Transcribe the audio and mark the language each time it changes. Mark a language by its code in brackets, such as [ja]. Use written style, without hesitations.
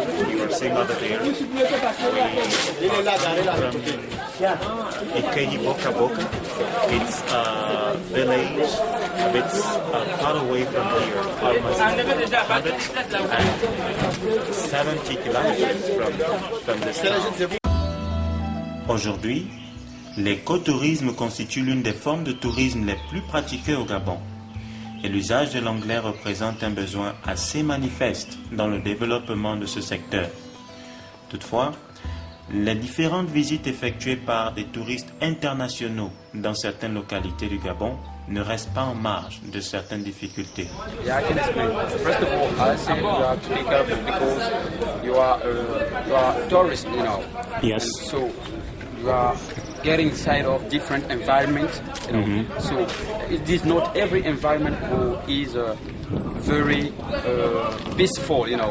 [en] You were saying over there, from Ikeji Boka Boka. It's a village a bit far away from here, almost 170 kilometers from this town. [fr] Aujourd'hui, l'écotourisme constitue l'une des formes de tourisme les plus pratiquées au Gabon. Et l'usage de l'anglais représente un besoin assez manifeste dans le développement de ce secteur. Toutefois, les différentes visites effectuées par des touristes internationaux dans certaines localités du Gabon ne restent pas en marge de certaines difficultés. [en] Yeah, I can explain. First of all, I say you have to be careful because you are a tourist, Yes. And so you are getting inside of different environments, So it is not every environment who is very peaceful,